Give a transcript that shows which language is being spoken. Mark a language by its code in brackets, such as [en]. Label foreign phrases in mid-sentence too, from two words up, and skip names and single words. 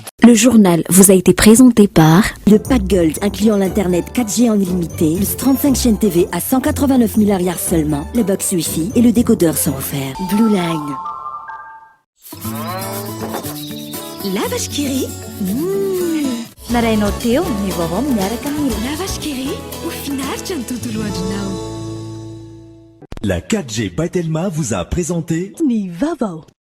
[fr] Le journal vous a été présenté par le pack Gold incluant l'internet 4G en illimité, plus 35 chaînes TV à 189 000 arrières seulement, le box Wi-Fi et le décodeur sont offerts. Blue Line. La vache qui rit. [mg] Narainao teo ny vaovao miaraka amin'ny La vache qui rit. Mahafinaritra ny tontolo andronao. [fr] La 4G by Telma vous a présenté [mg] Ni vavao.